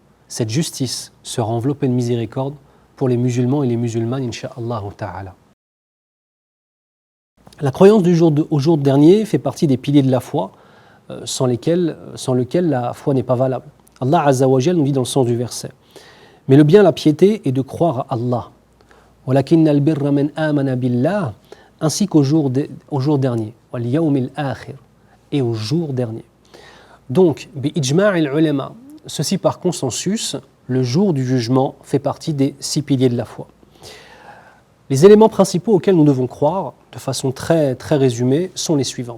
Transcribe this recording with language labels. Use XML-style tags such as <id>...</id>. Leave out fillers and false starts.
<fr>Cette justice sera enveloppée de miséricorde pour les musulmans et les musulmanes, Inch'Allah ta'ala. La croyance au jour dernier fait partie des piliers de la foi, sans lequel la foi n'est pas valable. Allah Azza wa Jal nous dit dans le sens du verset « Mais le bien, la piété est de croire à Allah.</fr> <ar>وَلَكِنَّ الْبِرَّ مَنْ آمَنَ بِاللَّهِ</ar> <fr>» ainsi qu'au jour dernier.</fr> <ar>وَالْيَوْمِ الْآخِرِ</ar> <fr>et au jour dernier. Donc,</fr> <ar>بِإِجْمَاعِ الْعُلَمَاء,</ar> <fr>ceci par consensus, le jour du jugement fait partie des 6 piliers de la foi. Les éléments principaux auxquels nous devons croire, de façon très, très résumée, sont les suivants.</fr>